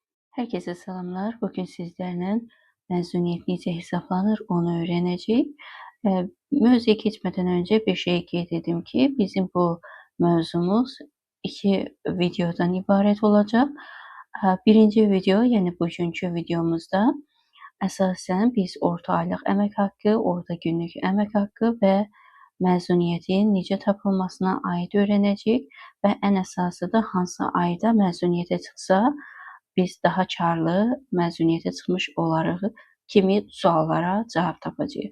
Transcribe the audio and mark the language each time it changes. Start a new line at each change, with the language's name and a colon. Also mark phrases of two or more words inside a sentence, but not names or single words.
Turkish: Herkese selamlar. Bugün sizlerle mezuniyet necə hesaplanır onu öğreneceğiz.
Azerbaijani: Mövzuya geçmeden önce bir şey qeyd edim ki, bizim bu mövzumuz iki videodan ibaret olacaq. Birinci video, yəni bugünkü videomuzda əsasən biz orta aylıq əmək haqqı, orta günlük əmək haqqı və məzuniyyətin necə tapılmasına aid öyrənəcəyik və ən əsası da hansı ayda məzuniyyətə çıxsa biz daha karlı məzuniyyətə çıxmış olarıq kimi suallara cavab tapacağıq.